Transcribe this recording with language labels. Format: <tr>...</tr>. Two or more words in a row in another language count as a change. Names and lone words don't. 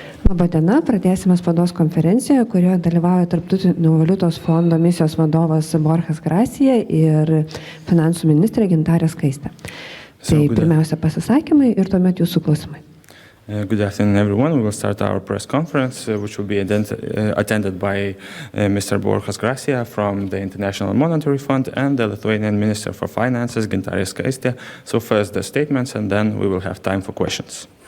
<lt>Labadiena, pradėsime spaudos konferenciją, kurioje dalyvauja Tarptautinio valiutos fondo misijos vadovas Borja Gracia ir finansų ministrė Gintarė Skaistė. Tai pirmiausia pasisakymai ir tuomet jūsų klausimai.</lt> <en>Good afternoon, everyone. We will start our press conference, which will be attended by Mr. Borja Gracia from the International Monetary Fund and the Lithuanian Minister for Finances, Gintarė Skaistė. So first the statements, and then we will have time for questions.</en>